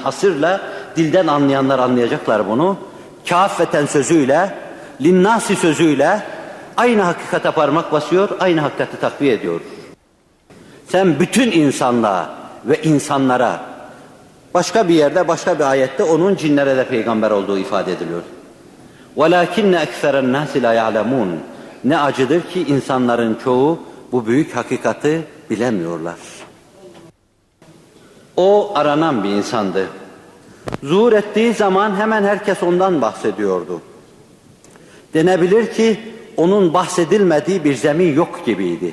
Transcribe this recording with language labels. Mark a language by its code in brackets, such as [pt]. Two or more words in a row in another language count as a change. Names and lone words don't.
[tr] Hasırla dilden anlayanlar anlayacaklar bunu. Kâffeten sözüyle, linnâsi sözüyle aynı hakikate parmak basıyor, aynı hakikati takviye ediyor. Sen bütün insanlığa ve insanlara, başka bir yerde, başka bir ayette onun cinlere de peygamber olduğu ifade ediliyor. [ar] وَلَاكِنَّ اَكْثَرَ النَّاسِ لَا يَعْلَمُونَ. [tr] Ne acıdır ki insanların çoğu bu büyük hakikati bilemiyorlar. O aranan bir insandı. Zuhur ettiği zaman hemen herkes ondan bahsediyordu. Denebilir ki onun bahsedilmediği bir zemin yok gibiydi.